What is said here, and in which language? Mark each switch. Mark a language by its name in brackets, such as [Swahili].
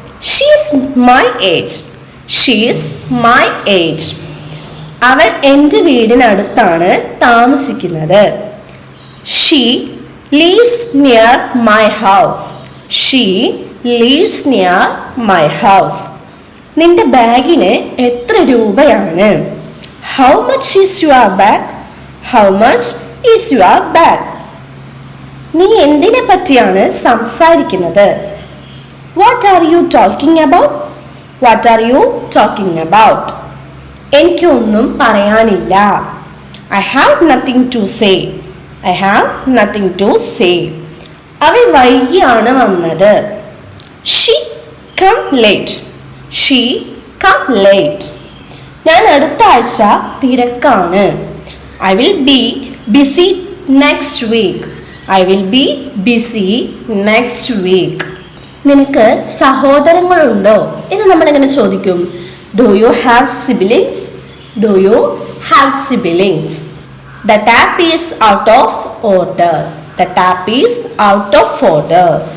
[English] She is my age, she is my age. [Malayalam] അവൾ എൻ്റെ വീടിനടുത്താണ് താമസിക്കുന്നത്. [English] She lives near my house, she lives near my house. [Malayalam] നിന്റെ ബാഗിന് എത്ര രൂപയാണ്? [English] How much is your bag, how much is your bag. [Malayalam] നീ എന്തിനെ പറ്റിയാണ് സംസാരിക്കുന്നത്? [English] What are you talking about? What are you talking about? [Malayalam] എനിക്കൊന്നും പറയാനില്ല. [English] I have nothing to say, I have nothing to say. [Malayalam] അവൾ വൈകിയാണ് വന്നത്. [English] She come late, she come late. [Malayalam] ഞാൻ അടുത്ത ആഴ്ച തിരക്കാണ്. [English] I will be busy next week, I will be busy next week. [Malayalam] നിനക്ക് സഹോദരങ്ങളുണ്ടോ എന്ന് നമ്മൾ എങ്ങനെ ചോദിക്കും? [English] Do you have siblings, do you have siblings. The tap is out of order, the tap is out of order.